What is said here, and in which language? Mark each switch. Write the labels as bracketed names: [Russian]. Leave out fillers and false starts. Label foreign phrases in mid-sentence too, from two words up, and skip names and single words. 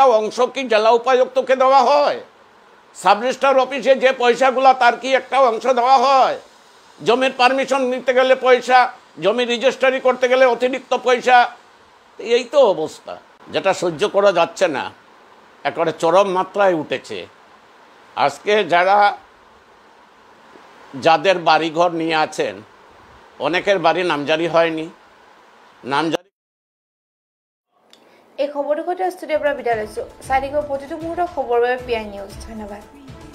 [Bangla] অংশ কি জেলা উপায়ুক্তকে দেওয়া হয় [English] sub registrar office [Bangla] যে পয়সাগুলো তার কি একটা অংশ দেওয়া হয় জমির পারমিশন নিতে গেলে পয়সা জমি রেজিস্ট্রি করতে গেলে অতিরিক্ত পয়সা এই তো অবস্থা যেটা সহ্য করা যাচ্ছে না একেবারে চরম মাত্রায় উঠেছে আজকে যাদের বাড়িঘর নিয়ে আছেন অনেকের বাড়ি নামজারি হয়নি নামজারি [Assamese] এই খবৰটো সৈতে ষ্টুডিঅ'ৰ পৰা বিদায় লৈছো চাই থাকিব প্ৰতিটো মুহূৰ্তৰ খবৰ বাবে পিআই নিউজ ধন্যবাদ